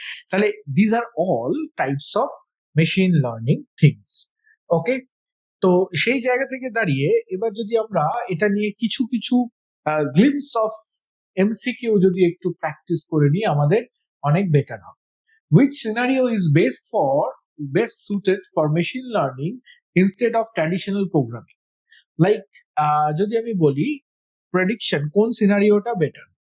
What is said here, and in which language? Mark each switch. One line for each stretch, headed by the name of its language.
Bangla: তাহলে
English: These are all types of machine learning things.
Bangla: ওকে, তো সেই জায়গা থেকে দাঁড়িয়ে এবার যদি আমরা এটা নিয়ে কিছু কিছু গ্লিমস অফ এমসিকিউ যদি একটু প্র্যাকটিস করে নিই, আমাদের অনেক বেটার হবে।
English: Which scenario is best suited for machine learning instead of traditional programming?
Bangla: Like যদি আমি বলি প্রেডিকশন, কোন সিনারিওটা বেটার?